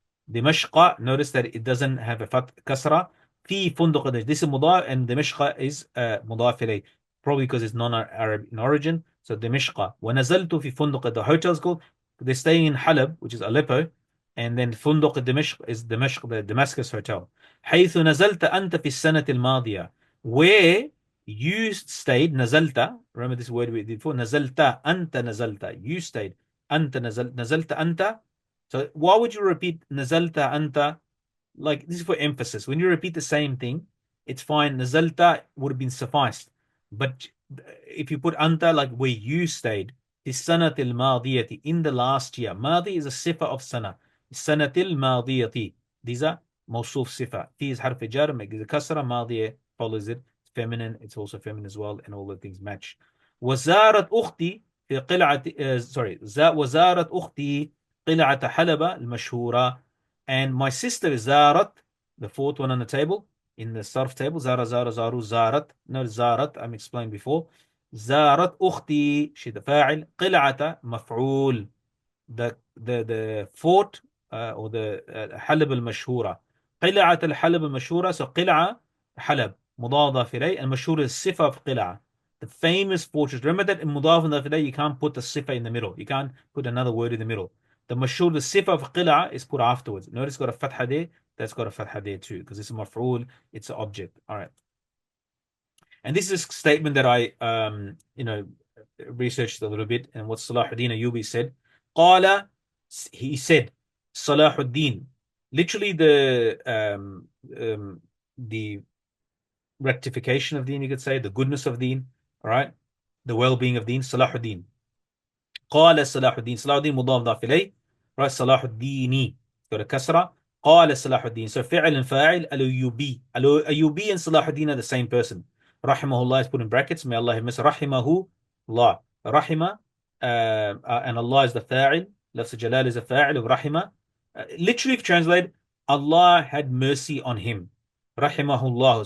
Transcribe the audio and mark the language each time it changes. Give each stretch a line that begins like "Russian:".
English: Dimashq, notice that it doesn't have a fat kasra. في فندق, this is mudaf, and Dimashq is mudaf ilayh, probably because it's non-Arab in origin. So Dimashq.
Arabic: ونزلت في فندق,
English: the hotel is called, they're staying in Halab, which is Aleppo, and then
Arabic: فندق دمشق
English: is Dimashq, the Damascus hotel.
Arabic: حيث نزلت أنت في السنة الماضية,
English: where you stayed. نزلت, remember this word we did before.
Arabic: نزلت, أنت نزلت,
English: you stayed.
Arabic: أنت نزلت أنت.
English: So why would you repeat
Arabic: nazalta anta?
English: Like this is for emphasis. When you repeat the same thing, it's fine. Nazalta would have been sufficed. But if you put anta, like where you stayed, is
Arabic: sanatil madiyati,
English: in the last year. Madi is a sifa of sana.
Arabic: Sanatil madiyati.
English: These are mawsuf sifa. Fi is harf jar, make the kasra, madiya follows it. It's feminine, it's also feminine as well, and all the things match.
Arabic: وزارت أختي في قلعة وزارت أختي قلعة حلب المشهورة.
English: And my sister is زارت, the fourth one on the table, in the sarf table.
Arabic: زار زار زارو زارت.
English: No, زارت, I'm explained before.
Arabic: زارت أختي, she the فاعل. قلعة مفعول,
English: the fort or the
Arabic: حلب المشهورة. قلعة الحلب المشهورة.
English: So
Arabic: قلعة حلب مضاف إليه,
English: المشهور is صفة of قلعة, the famous fortress. Remember that in مضاف إليه you can't put the صفة in the middle. You can't put another word in the middle. The mashhur, the sifa of qil'a is put afterwards. Notice it's got a fatha there, that's got a fatha there too, because it's a maf'ul, it's an object. All right. And this is a statement that I researched a little bit, and what Salahuddin Ayyubi said. Qala, he said, Salahuddin. Literally the rectification of deen, you could say, the goodness of deen, all right, the well-being of deen, Salahuddin.
Arabic: قال صلاح الدين. صلاح الدين مضاف ضاف إليه. Right, صلاح الديني.
English: Got a
Arabic: كسرة. قال صلاح الدين. So فعل and فاعل الأيوبي.
English: Al-Ayyubi and صلاح الدين are the same person. Rahimahullah is put in brackets. May Allah have mercy. Rahimahu Allah. Rahima and Allah is the fa'il. Lafz Jalal is a fa'il of Rahima. Literally if translated, Allah had mercy on him. Rahimahullah.